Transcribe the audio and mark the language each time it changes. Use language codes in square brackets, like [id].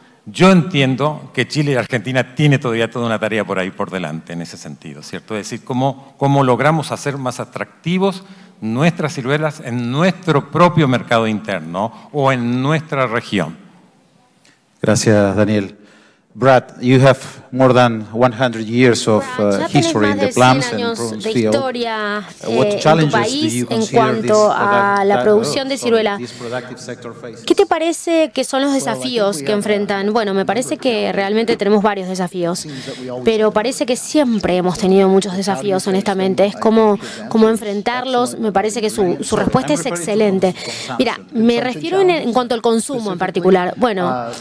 [es] Yo entiendo que Chile y Argentina tienen todavía toda una tarea por ahí por delante en ese sentido, ¿cierto? Es decir, cómo logramos hacer más atractivos nuestras ciruelas en nuestro propio mercado interno o en nuestra región. Gracias, Daniel. [en] Brad, you have more than 100 years of history in the plums and prunes field. What challenges do you [es] en cuanto a la producción de ciruela? ¿Qué te parece que son los desafíos que enfrentan? Bueno, me parece que realmente tenemos varios desafíos, pero parece que siempre hemos tenido muchos desafíos, honestamente. Es cómo enfrentarlos. Me parece que su respuesta es excelente. Mira, me refiero en cuanto al consumo en particular. Bueno,